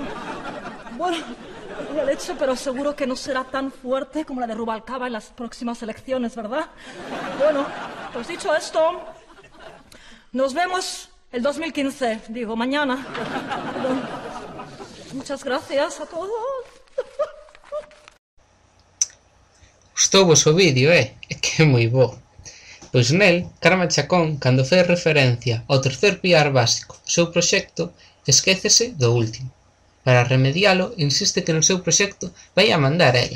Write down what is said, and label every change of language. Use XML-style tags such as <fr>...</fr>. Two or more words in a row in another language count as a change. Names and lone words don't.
<es>Bueno, vaya leche, pero seguro que no será tan fuerte como la de Rubalcaba en las próximas elecciones, ¿verdad? Bueno, pues dicho esto, nos vemos el 2015, digo, mañana. Muchas gracias a todos.</es> <gl>Gostouvos o vídeo, é que é moi bo. Pois nel, Carme Chacón, cando fai referencia ao tercer pilar básico do seu proxecto, esquécese do último. Para remedialo, insiste que no seu proxecto vai a mandar ela.</gl>